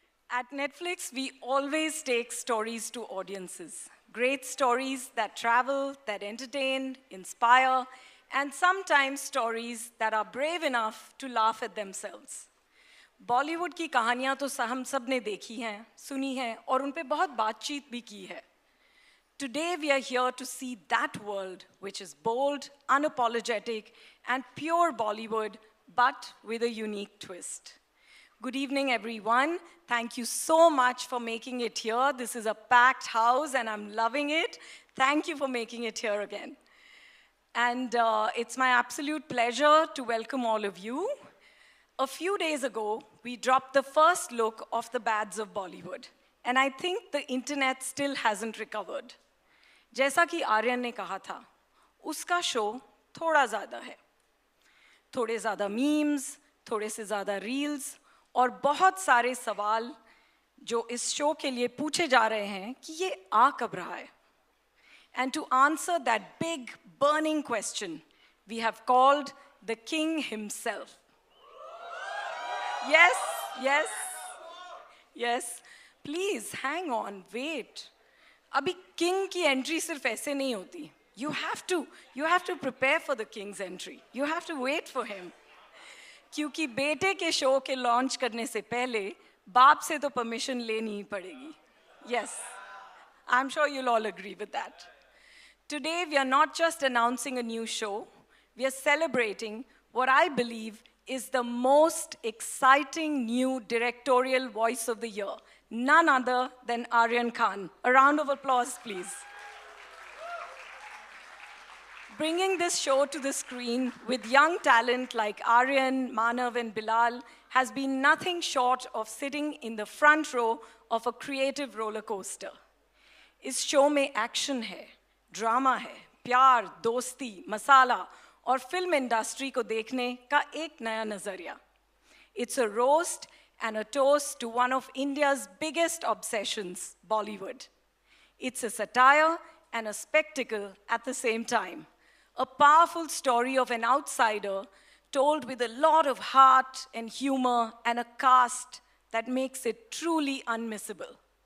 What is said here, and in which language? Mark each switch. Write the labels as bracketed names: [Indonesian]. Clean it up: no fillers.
[English] At Netflix, we always take stories to audiences. Great stories that travel, that entertain, inspire, and sometimes stories that are brave enough to laugh at themselves. [Hindi] Bollywood की कहानियां तो हम सब ने देखी हैं, सुनी हैं और उन पे बहुत बातचीत भी की है. [English] Today we are here to see that world which is bold, unapologetic, and pure Bollywood, but with a unique twist. Good evening, everyone. Thank you so much for making it here. This is a packed house, and I'm loving it. Thank you for making it here again. And it's my absolute pleasure to welcome all of you. A few days ago, we dropped the first look of the bads of Bollywood. And I think the internet still hasn't recovered. [Hindi] जैसा कि आर्यन ने कहा था, उसका show थोड़ा ज़्यादा है. थोड़े ज़्यादा मीम्स, थोड़े से ज़्यादा रील्स और बहुत सारे सवाल जो इस शो के लिए पूछे जा रहे हैं कि ये आ कब रहा है. [English] And to answer that big burning question, we have called the king himself. Yes, yes, yes. Please hang on, wait. [Hindi] अभी किंग की एंट्री सिर्फ ऐसे नहीं होती. [English] You have to prepare for the king's entry. You have to wait for him. [Hindi] क्योंकि बेटे के show के लॉन्च करने से पहले बाप से तो परमिशन लेनी ही पड़ेगी. [English] Yes, I'm sure you'll all agree with that. Today we are not just announcing a new show. We are celebrating what I believe is the most exciting new directorial voice of the year. None other than Aryan Khan. A round of applause, please. Bringing this show to the screen with young talent like Aryan, Manav, and Bilal has been nothing short of sitting in the front row of a creative roller coaster. [Hindi] इस show में action है, drama है, प्यार, दोस्ती, मसाला और film industry को देखने का एक नया नजरिया. [English] It's a roast and a toast to one of India's biggest obsessions, Bollywood. It's a satire and a spectacle at the same time. A powerful story of an outsider told with a lot of heart and humor and a cast that makes it truly unmissable.